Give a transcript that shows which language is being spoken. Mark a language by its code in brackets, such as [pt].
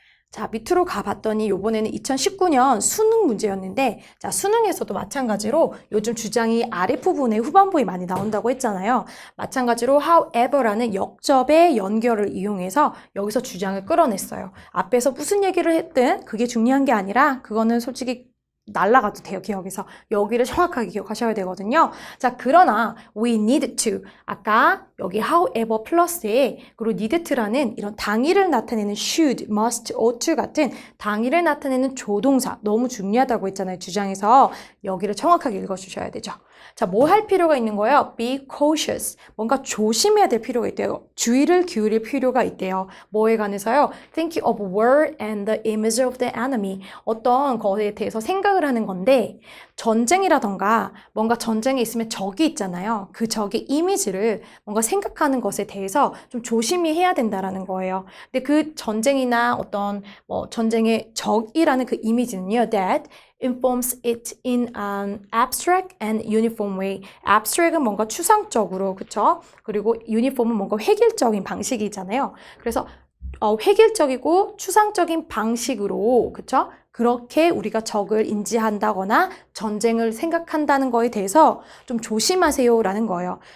[ko] 자, 밑으로 가봤더니 요번에는 2019년 수능 문제였는데, 자, 수능에서도 마찬가지로 요즘 주장이 아랫부분에 후반부에 많이 나온다고 했잖아요. 마찬가지로 however라는 역접의 연결을 이용해서 여기서 주장을 끌어냈어요. 앞에서 무슨 얘기를 했든 그게 중요한 게 아니라 그거는 솔직히 날라가도 돼요, 기억에서. 여기를 정확하게 기억하셔야 되거든요. 자, 그러나 [en] we need to. [ko] 아까 여기 however 플러스에 그리고 need to라는 이런 당위를 나타내는 should, must, ought to 같은 당위를 나타내는 조동사 너무 중요하다고 했잖아요, 주장에서. 여기를 정확하게 읽어주셔야 되죠. 자, 뭐 할 필요가 있는 거예요? [en] Be cautious. [ko] 뭔가 조심해야 될 필요가 있대요. 주의를 기울일 필요가 있대요. 뭐에 관해서요? [en] Think of war and the image of the enemy. [ko] 어떤 것에 대해서 생각을 하는 건데 전쟁이라던가 뭔가 전쟁에 있으면 적이 있잖아요. 그 적의 이미지를 뭔가 생각하는 것에 대해서 좀 조심히 해야 된다라는 거예요. 근데 그 전쟁이나 어떤 전쟁의 적이라는 그 이미지는요. [en] That informs it in an abstract and uniform way. [ko] abstract은 뭔가 추상적으로, 그쵸? 그리고 uniform은 뭔가 획일적인 방식이잖아요. 그래서 획일적이고 추상적인 방식으로, 그쵸? 그렇게 우리가 적을 인지한다거나 전쟁을 생각한다는 거에 대해서 좀 조심하세요라는 거예요.